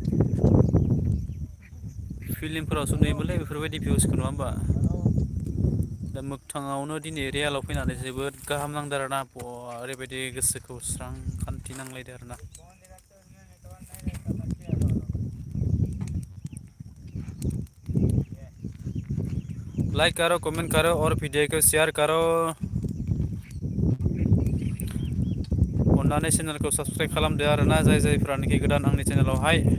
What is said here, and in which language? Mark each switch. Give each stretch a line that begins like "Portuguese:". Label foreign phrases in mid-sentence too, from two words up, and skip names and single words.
Bodo: फिल्मफोरावसो नुयोमोनलै बेफोरबायदि भिउसखौ नङा होमबा दा मोगथाङावनो दिनै रियेलाव फैनानै जोबोद गाहाम नांदों आरोना ओरैबायदि गोसोखौ स्रां खान्थि नांलायदो आरोना
Hindi: लाइक करो कमेंट करो और वीडियो को शेयर करो
Bodo: अन्नानै चेनेलखौ साबस्क्राइब खालामदो आरोना जायफ्रानोखि गोदान आंनि चेनेलावहाय